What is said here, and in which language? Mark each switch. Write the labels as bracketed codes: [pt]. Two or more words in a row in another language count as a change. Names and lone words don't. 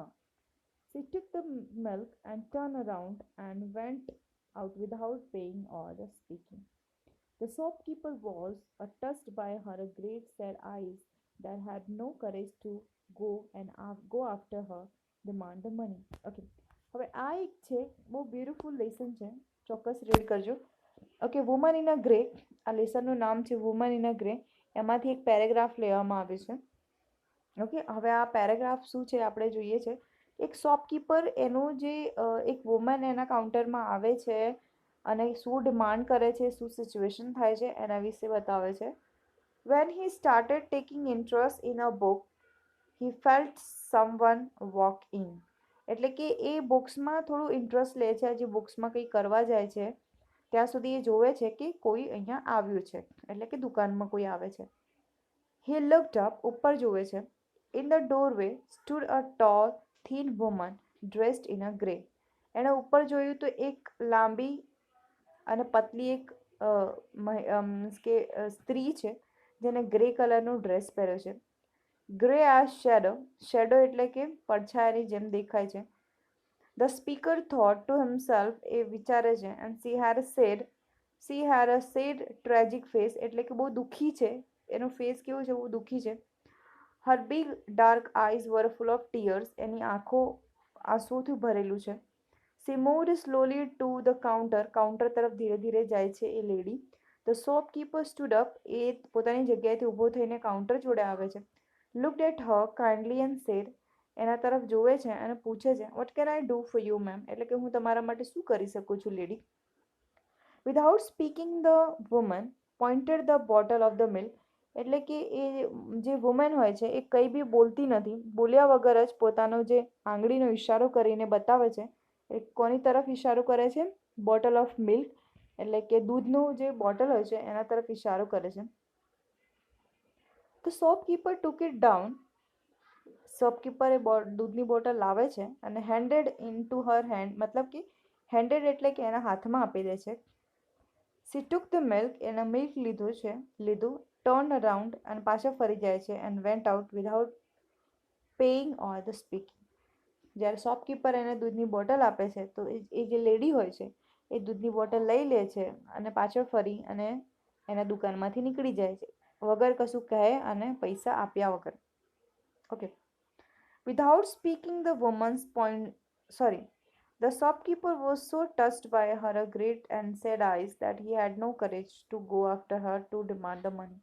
[en] She took the milk and turned around and went out without paying or speaking. The shopkeeper was touched by her great sad eyes that had no courage to go after her, demand the money. Okay. [gu] હવે આ એક છે બહુ [en] beautiful lesson [gu] છે, ચોક્કસ રીડ કરજો. ઓકે, [en] woman in a grey. [gu] આ લેસનનું નામ છે [en] woman in a grey. [gu] એમાંથી એક પેરેગ્રાફ લેવામાં આવ્યું છે. ઓકે, હવે આ પેરેગ્રાફ શું છે આપણે જોઈએ છે. એક શોપકીપર એનું જે એક વુમન એના કાઉન્ટરમાં આવે છે અને શું ડિમાન્ડ કરે છે, શું સિચ્યુએશન થાય છે એના વિશે બતાવે છે. [en] When he started taking interest in a book, he felt someone walk in. [gu] એટલે કે એ બુક્સમાં થોડું ઇન્ટરેસ્ટ લે છે, જે બુક્સમાં કંઈ કરવા જાય છે ત્યાં સુધી એ જોવે છે કે કોઈ અહીંયા આવ્યું છે, એટલે કે દુકાનમાં કોઈ આવે છે. [en] He looked up, [gu] ઉપર જોવે છે. [en] In the doorway stood a tall, thin woman dressed in a grey. [gu] એણે ઉપર જોયું તો એક લાંબી અને પતલી એક સ્ત્રી છે જેને ગ્રે કલરનો ડ્રેસ પહેર્યો છે. [en] grey as shadow, [gu] શેડો એટલે કે પડછાયાની જેમ દેખાય છે. [en] The speaker thought to himself, [gu] એ વિચારે છે, [en] and she had a sad tragic face, [gu] એટલે કે બહુ દુઃખી છે, એનો ફેસ કેવો છે, બહુ દુઃખી છે. [en] Her big dark eyes were full of tears, [gu] એની આંખો આંસુથી ભરેલું છે. [en] She moved slowly to the counter, [gu] કાઉન્ટર તરફ ધીરે ધીરે જાય છે એ લેડી. [en] The shopkeeper stood up, [gu] એ પોતાની જગ્યાએથી ઊભો થઈને કાઉન્ટર જોડે આવે છે. [en] Looked at her kindly and said, [gu] એના તરફ જોવે છે અને પૂછે છે, [en] What can I do for you, ma'am? [gu] એટલે કે હું તમારા માટે શું કરી શકું છું, લેડી? [en] Without speaking, the woman pointed the bottle of the milk. [gu] એટલે કે એ જે વુમન હોય છે એ કંઈ બી બોલતી નથી, બોલ્યા વગર જ પોતાનો જે આંગળીનો ઇશારો કરીને બતાવે છે. એ કોની તરફ ઇશારો કરે છે? [en] bottle of milk, [gu] એટલે કે દૂધનું જે બોટલ હોય છે એના તરફ ઇશારો કરે છે. [en] The shopkeeper took it down. [gu] શોપકીપર એ દૂધની બોટલ લાવે છે અને [en] handed in to her hand, [gu] મતલબ કે હેન્ડેડ એટલે કે એના હાથમાં આપી દે છે. [en] She took the milk, [gu] એણે મિલ્ક લીધું, [en] turned around [gu] અને પાછા ફરી જાય છે [en] and went out without paying or the speaking. [gu] જ્યારે શોપકીપર એને દૂધની બોટલ આપે છે તો એ જે લેડી હોય છે એ દૂધની બોટલ લઈ લે છે અને પાછળ ફરી અને એના દુકાનમાંથી નીકળી જાય છે વગર કશું કહે અને પૈસા આપ્યા વગર. ઓકે. [en] Without speaking, the shopkeeper was so touched by her great and sad eyes that he had no courage to go after her to demand the money.